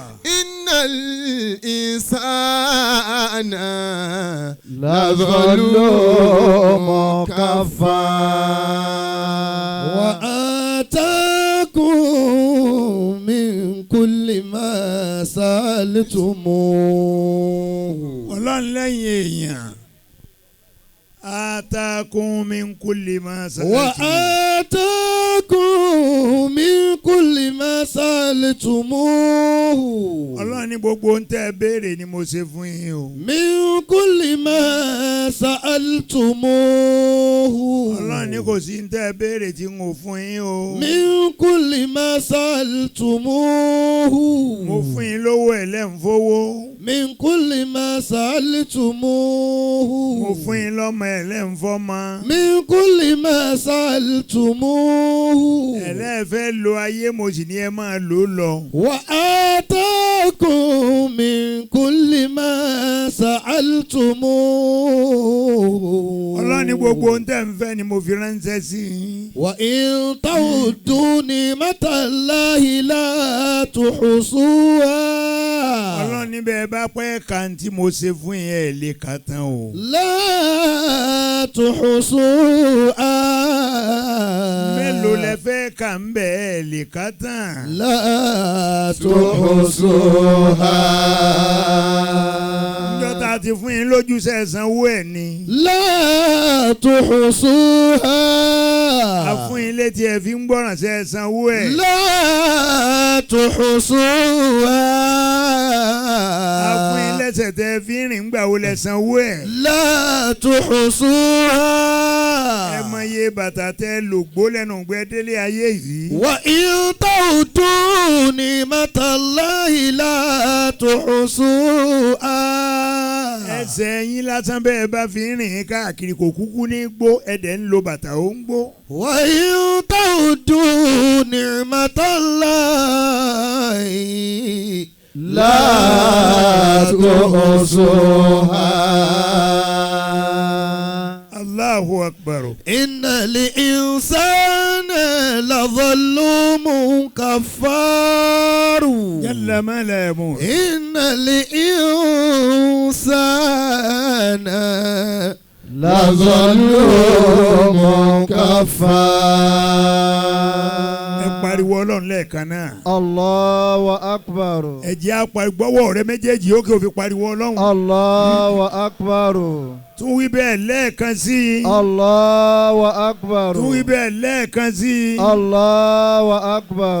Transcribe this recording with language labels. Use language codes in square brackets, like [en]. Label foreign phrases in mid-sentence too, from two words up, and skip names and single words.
[ar] إن الإنسان لظلوم كفار وآتاكم سألتموه [yo] ọlọ́run lẹ́yìn èèyàn [ar] آتاكم من كل ما سألتم. وآتاكم من كل ما سألتموه [yo] ọlọ́run ní gbogbo ń tẹ́ béèrè ni mo ṣe fún yín o. [ar] من كل ما سألتموه [yo] ọlọ́run ní kò sí ń tẹ́ béèrè tí n ò fún yín o. [ar] من كل ما سألتموه [yo] mo fún yín lówó ẹlẹ́nfowó. [ar] من كل ما سألتموه [yo] mo fún yín lọ́mọ ẹlẹ́nfọ́mọ. [ar] من كل ما سألتموه [yo] ẹlẹ́fẹ́ lo ayé mo sì ní ẹ máa lò ó lọ. [ar] وآتاكم من كل ما سألتموه [yo] ọlọ́run ní gbogbo ń tẹ́ ń fẹ́ ni mo fi ránṣẹ́ sí i. [ar] وإن تعدوا نعمة الله لا تحصوها [yo] ọlọ́run níbẹ̀ bá pẹ́ kan tí mo ṣe fún yín ẹ̀ lè kà tán o. [ar] لا تحصوها [yo] mélòó lẹ fẹ́ kà ń bẹ̀ ẹ̀ lè kà tán. [ar] لا تحصوها [yo] níjọ́ tá a ti fún yín lójú sẹ́ẹ̀sánwó ẹ̀ ni. [ar] لا تحصوها [yo] a fún yín létí ẹ fi ń gbọ́ràn sẹ́ẹ̀sánwó ẹ̀. [ar] لا تحصوها [yo] a fún yín lẹ́sẹ̀ tẹ́ fi ń rìn gbà wo lẹ sanwó ẹ̀. [ar] لا تحصوها [yo] ẹ mọ iye bàtà tẹ́ lògbó lẹ́nu gbẹ́ délé ayé yìí. [ar] وإن تعدوا نعمة الله لا تحصوها [yo] ẹsẹ̀ yín lásán bẹ́ẹ̀ bá fi ń rìn káàkiri kò kúkú ní gbó ẹ̀dẹ̀ ń lo bàtà ó ń gbó. [ar] وإن تعدوا نعمة الله لا تحصوها. الله أكبر. إن الإنسان لظلوم كفار جل من لا يموت. إن الإنسان لظلوم كفار. [yo] ẹ pariwo ọlọ́run lẹ́ẹ̀kan náà. [ar] الله أكبر. [yo] ẹ jẹ́ apariwo gbọ́wọ́ rẹ méjèèjì ó kí o fi pariwo ọlọ́run. [ar] الله أكبر. [yo] tún wí bẹ́ẹ̀ lẹ́ẹ̀kan sí i. [ar] الله أكبر. [yo] tún wí bẹ́ẹ̀ lẹ́ẹ̀kan sí i. [ar] الله أكبر.